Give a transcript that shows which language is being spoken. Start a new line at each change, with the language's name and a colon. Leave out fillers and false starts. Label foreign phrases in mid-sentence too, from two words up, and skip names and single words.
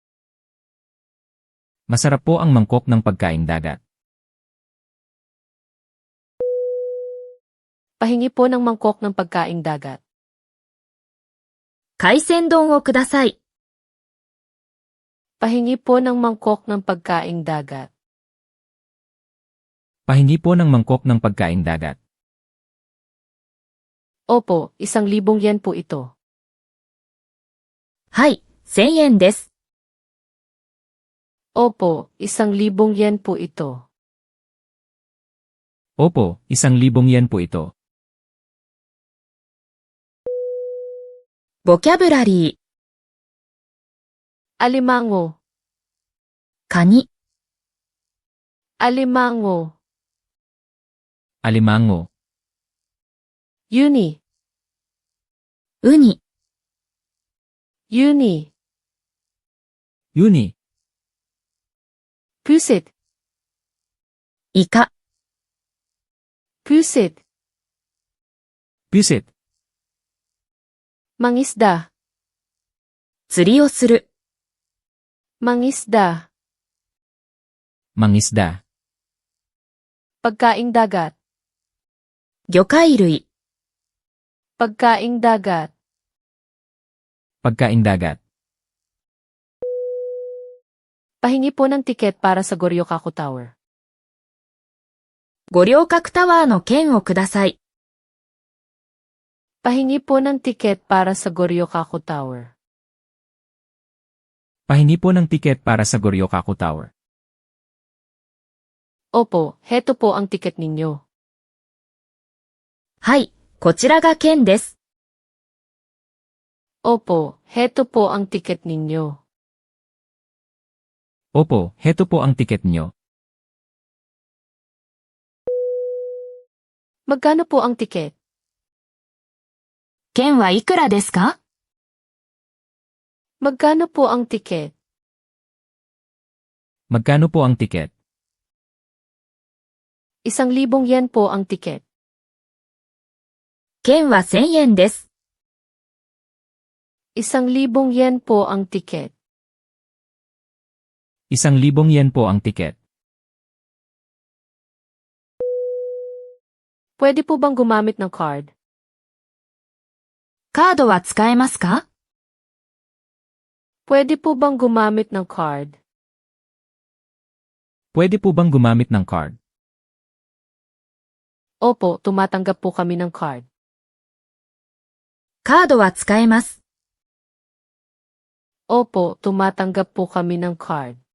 Filipino: Masarap po ang mangkok ng pagkaing dagat. Pahingi po ng mangkok ng pagkaing dagat.
Japanese: 海鮮丼をください。
Filipino: Pahingi po ng mangkok ng pagkaing dagat. Pahingi po ng mangkok ng pagkaing dagat. Opo, 1,000 yen po ito.
Japanese: はい、1000円です。
Filipino: Opo, 1,000 yen po ito. Opo, 1,000 yen po ito.
Japanese: ボキャブラリー、
Filipino: Alimango,
Japanese: カニ、
Filipino: alimango, Alimango, uni,
Japanese: ウニ、
Filipino: uni, Uni, pusit,
Japanese: イカ、
Filipino: pusit, Pusit, mangisda,
Japanese: 釣りをする。
Filipino: mangisda, Mangisda, pagkaing dagat,
Japanese: 魚介類、
Filipino: pagkaing dagat, Pagkaing dagat. pahingi po ng tiket para sa Goryokako Tower.
Japanese: 五稜郭タワーの券をください。
Filipino: Pahingi po ng tiket para sa Goryokako Tower. Pahingi po ng tiket para sa Goryokako Tower. Opo, heto po ang tiket ninyo.
Japanese: はい、こちらが券です。
Filipino: Opo, heto po ang tiket ninyo. Opo, heto po ang tiket nyo. Magkano po ang tiket?
Japanese: 券はいくらですか？
Filipino: Magkano po ang tiket? Magkano po ang tiket? 1,000 yen po ang tiket.
Japanese: 券は1000円です。
Filipino: 1,000 yen po ang tiket. 1,000 yen po ang tiket. Pwede po bang gumamit ng card?
Japanese: カードは使えますか？
Filipino: Pwede po bang gumamit ng card? Pwede po bang gumamit ng card? Opo, tumatanggap po kami ng card.
Japanese: カードは使えます。
Filipino: Opo, tumatanggap po kami ng card.